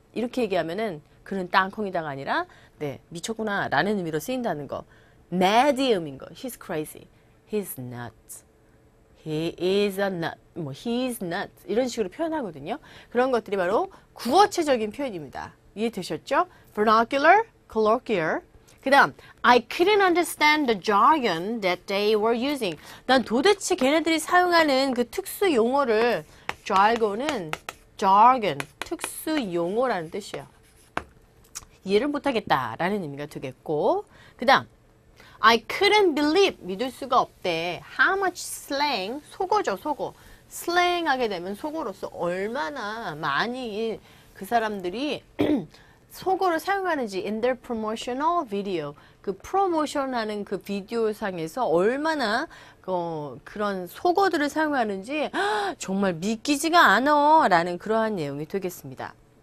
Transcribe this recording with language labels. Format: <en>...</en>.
<ko>이렇게 얘기하면은 그는 땅콩이다가 아니라 네, 미쳤구나 라는 의미로 쓰인다는 거.</ko> <en>mad의</en> <ko>의미인 거.</ko> <en>He's crazy. He's nuts. He is a nut. 뭐 he's nuts.</en> <ko>이런 식으로 표현하거든요. 그런 것들이 바로 구어체적인 표현입니다. 이해되셨죠? vernacular, colloquial.</ko> <en>그 다음, I couldn't understand the jargon that they were using.</en> <ko>난 도대체 걔네들이 사용하는 그 특수 용어를, jargon은 jargon, 특수 용어라는 뜻이에요. 이해를 못하겠다라는 의미가 되겠고, 그 다음,</ko> <en>I couldn't believe,</en> <ko>믿을 수가 없대.</ko> <en>How much slang,</en> <ko>속어죠, 속어. slang 하게 되면 속어로서 얼마나 많이 그 사람들이 속어를 사용하는지</ko> <en>in their promotional video</en> <ko>그 프로모션하는 그 비디오상에서 얼마나 그런 속어들을 사용하는지 정말 믿기지가 않아 라는 그러한 내용이 되겠습니다.</ko>